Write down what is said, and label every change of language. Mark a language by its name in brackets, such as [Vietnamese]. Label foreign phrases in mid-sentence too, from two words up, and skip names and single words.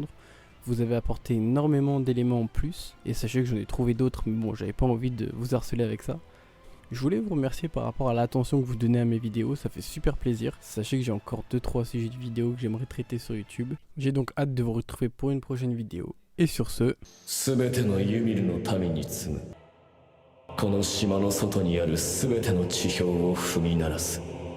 [French] Vous avez apporté énormément d'éléments en plus et sachez que j'en ai trouvé d'autres mais bon j'avais pas envie de vous harceler avec ça. Je voulais vous remercier par rapport à l'attention que vous donnez à mes vidéos, ça fait super plaisir. Sachez que j'ai encore 2-3 sujets de vidéos que j'aimerais traiter sur YouTube. J'ai donc hâte de vous retrouver pour une prochaine vidéo. Et sur ce... [Japanese] この島の外にある全ての地表を踏み鳴らす。